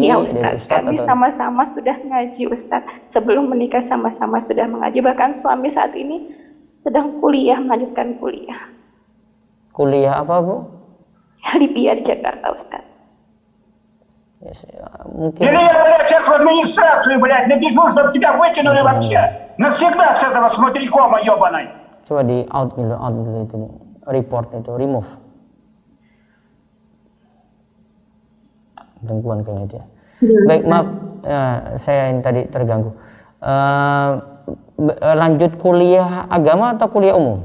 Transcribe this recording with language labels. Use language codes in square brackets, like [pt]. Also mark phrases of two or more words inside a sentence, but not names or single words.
[id] Ya Ustaz, kami atau... sama-sama sudah ngaji Ustaz. Sebelum menikah sama-sama sudah mengaji. Bahkan suami saat ini sedang kuliah, melanjutkan kuliah. Kuliah apa Bu? Di PIA di Jakarta Ustaz. Yes, mungkin... [ru] Или я, блядь, сейчас в администрацию, блядь, напишу, чтобы тебя выкинули вообще. Навсегда с этого смотрикома ебаной. [id] Coba di out dulu itu, report itu, remove. Gangguan kayaknya dia. Baik, maaf, saya yang tadi terganggu. Lanjut kuliah agama atau kuliah umum?